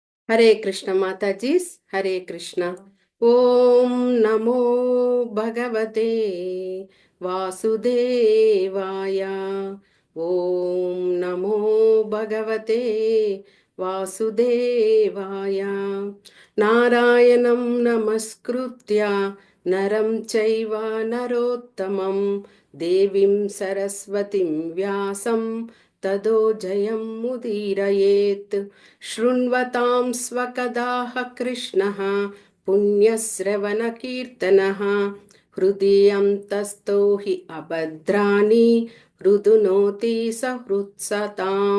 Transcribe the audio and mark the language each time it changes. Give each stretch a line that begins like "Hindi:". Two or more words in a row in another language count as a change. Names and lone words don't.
Sanskrit: హరే కృష్ణ మాతాజీస్ హరే కృష్ణ. ఓం నమో భగవతే వాసుదేవాయ. ఓం నమో భగవతే వాసుదేవాయ. నారాయణం నమస్కృత్య నరం చైవ నరోత్తమం దేవీం సరస్వతిం వ్యాసం తదో జయం ముదీరయేత్. శృణ్వతాం స్వకదాః కృష్ణః పుణ్యశ్రవణకీర్తనः హృదయంతస్థో హి అభద్రాణి హృదునోతి సహృత్సతాం.